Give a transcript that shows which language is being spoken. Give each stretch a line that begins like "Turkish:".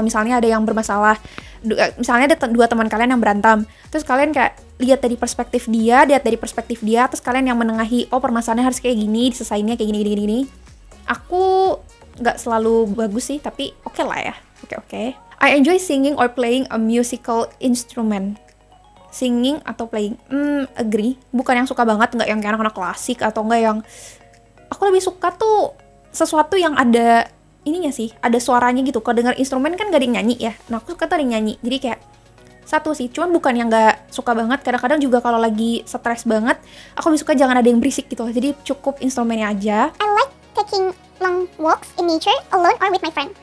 Indonesian: Misalnya ada yang bermasalah, misalnya ada dua teman kalian yang berantem, terus kalian kayak lihat dari perspektif dia, terus kalian yang menengahi, oh permasalahannya harus kayak gini, diselesainnya kayak gini. Aku nggak selalu bagus sih, tapi oke lah ya. Oke.
English: I enjoy singing or playing a musical instrument. Singing atau playing? Agree.
Indonesian: Bukan yang suka banget, nggak yang kayak anak-anak klasik, atau nggak yang... Aku lebih suka tuh sesuatu yang ada ininya sih, ada suaranya gitu. Kalau denger instrumen kan gak ada yang nyanyi ya. Nah, aku suka tuh ada yang nyanyi. Jadi kayak satu sih, cuman bukan yang nggak suka banget. Kadang-kadang juga kalau lagi stres banget, aku lebih suka jangan ada yang berisik gitu. Jadi cukup instrumennya aja.
English: I like taking long walks in nature, alone or with my friend.